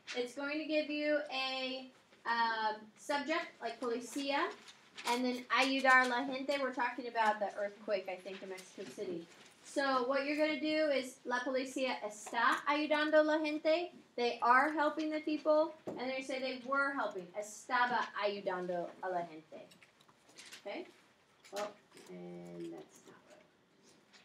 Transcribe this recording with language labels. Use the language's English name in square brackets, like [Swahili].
[English] It's going to give you a subject like policía, and then [Spanish] ayudar la gente. [English] We're talking about the earthquake, I think, in Mexico City. So what you're going to do is [Spanish] la policía está ayudando la gente. [English] They are helping the people, and they say they were helping. [Spanish] Estaba ayudando a la gente. [English] Okay? Well, and that's not right. There's [Spanish] actividad número 1.